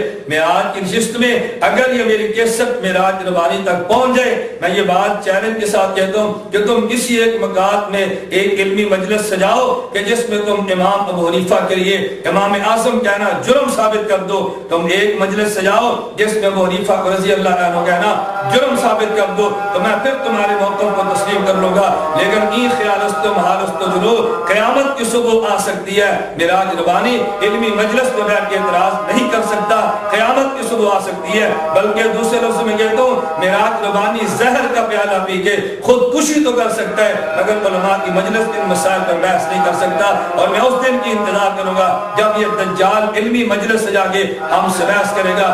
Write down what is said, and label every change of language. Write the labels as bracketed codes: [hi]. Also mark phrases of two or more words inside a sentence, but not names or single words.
[ur] میں آج کی نشست میں اگر یہ میری کیسٹ معراج ربانی تک پہنچ جائے، میں یہ بات چیلنج کے ساتھ کہتا ہوں کہ تم کسی ایک مقام میں ایک علمی مجلس سجاؤ کہ جس میں تم امام ابو حنیفہ کے لیے امام اعظم کہنا جرم ثابت کر دو، تم ایک مجلس سجاؤ جس میں ابو حنیفہ کو [ar] رضی اللہ عنہ [ur] کہنا جرم ثابت کر دو، تو میں پھر تمہارے موقف کو تسلیم کر لوں گا۔ لیکن [fa] این خیال است و محال است [ur] و جلو قیامت کی صبح آ سکتی ہے، معراج ربانی علمی مجلس میں بیٹھ کے اعتراض نہیں کر سکتا، قیامت کی صبح آ سکتی ہے۔ بلکہ دوسرے لفظ میں کہتا ہوں معراج ربانی زہر کا پیالہ پی کے خودکشی تو کر سکتا ہے مگر علماء کی مجلس ان مسائل پر بحث نہیں کر سکتا، اور میں اس دن کی انتظار کروں گا جب یہ دجال علمی مجلس سجا کے ہم سے بحث کرے گا۔